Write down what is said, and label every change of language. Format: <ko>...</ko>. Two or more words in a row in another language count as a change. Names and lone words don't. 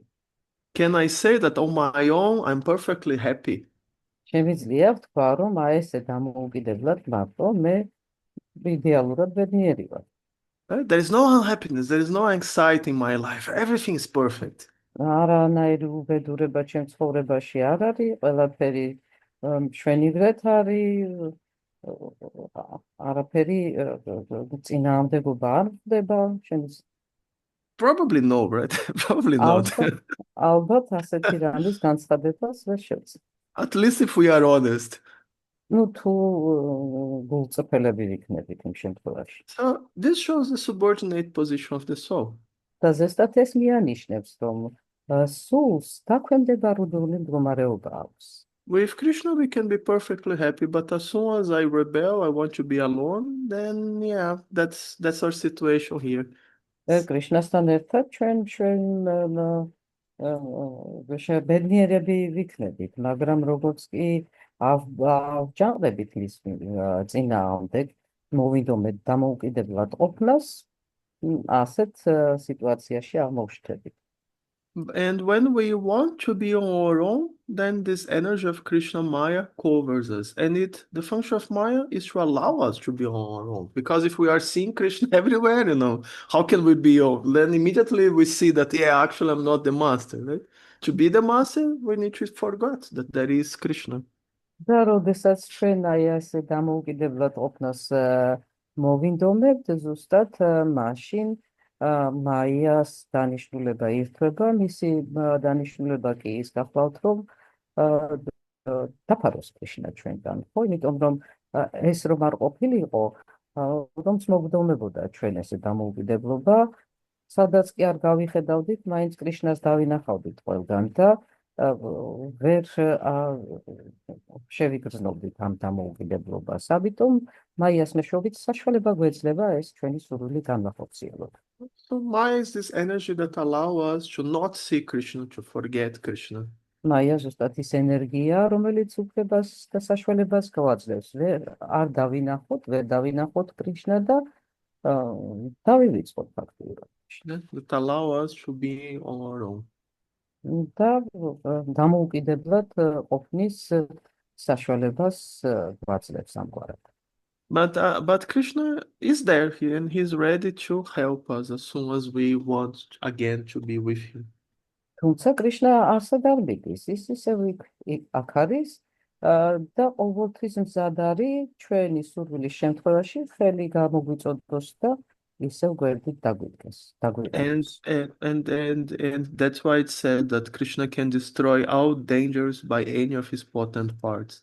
<en>Can I say that on my own I'm perfectly happy?</en> <ka>შემიძლია ვთქვა, რომ ესე დამოუკიდებლად მარტო მე იდეალურად ბედნიერი ვარ.</ka> <en>There is no unhappiness, there is no anxiety in my life. Everything is perfect.</en> <ka>არანაირი უბედურება ჩემ ცხოვრებაში არ არის, ყველაფერი მშვენივრად არის, არაფერი წინააღმდეგობა არ ხდება.</ka> <en>Probably no, right? Probably not.</en> <ka>ალბათ ასეთი რამის განცხადებას ვერ შევძლებ.</ka> <en>At least if we are honest.</en> <ka>ნუ თუ გულწრფელები ვიქნებით იმ შემთხვევაში.</ka> <en>So this shows the subordinate position of the soul.</en> <ka>და ზესტად ეს მიანიშნებს, რომ სულს დაქვემდებარებული მდგომარეობა აქვს.</ka> <en>With Krishna we can be perfectly happy, but as soon as I rebel, I want to be alone, then yeah, that's our situation here.</en> <ka>კრიშნასთან ერთად ჩვენ ბედნიერები ვიქნებით, მაგრამ როგორც კი ავჯანყდებით მის წინააღმდეგ, მოვიდომეთ დამოუკიდებლად ყოფნას, ასეთ სიტუაციაში აღმოვჩნდებით.</ka> <en>And when we want to be on our own, then this energy of Krishna Maya covers us. And the function of Maya is to allow us to be on our own. Because if we are seeing Krishna everywhere, how can we be on? Then immediately we see that, yeah, actually I'm not the master, right? To be the master, we need to forget that there is Krishna.</en> <ka>და როდესაც ჩვენ ესე დამოუკიდებლად ყოფნას მოვინდომებთ, ზუსტად მაშინ მაიას დანიშნულება ირთვება, მისი დანიშნულება კი ის გახლავთ, რომ დაფაროს კრიშნა ჩვენგან, ხო? იმიტომ რომ ეს რომ არ ყოფილიყო, რომ მოგდომებოდა ჩვენ ეს დამოუკიდებლობა, სადაც კი არ გავიხედავდით, მაინც კრიშნას დავინახავდით ყველგან და ვერ შევიგრძნობდით ამ დამოუკიდებლობას. ამიტომ მაიას მეშვეობით საშუალება გვეძლება ეს ჩვენი სურვილი განვახორციელოთ.</ka> <en>So Maya is this energy that allow us to not see Krishna, to forget Krishna.</en> <ka>მაია ზუსტად ის ენერგია, რომელიც უფლებას და საშუალებას გვაძლევს. არ დავინახოთ კრიშნა და დავივიწყოთ ფაქტიურად.</ka> <en>That allow us to be on our own.</en> <ka>და დამოუკიდებლად ყოფნის საშუალებას გვაძლევს ამგვარად.</ka> <en>But Krishna is there here and he's ready to help us as soon as we want again to be with him.</en> <ka>თუმცა კრიშნა არსად არ მიდის, ის ისევ აქ არის და ყოველთვის მზად არის ჩვენი სურვილის შემთხვევაში ხელი გამოგვიწოდოს და ისევ გვერდით დაგვიტანოს.</ka> <en>And that's why it's said that Krishna can destroy all dangers by any of his potent parts.</en>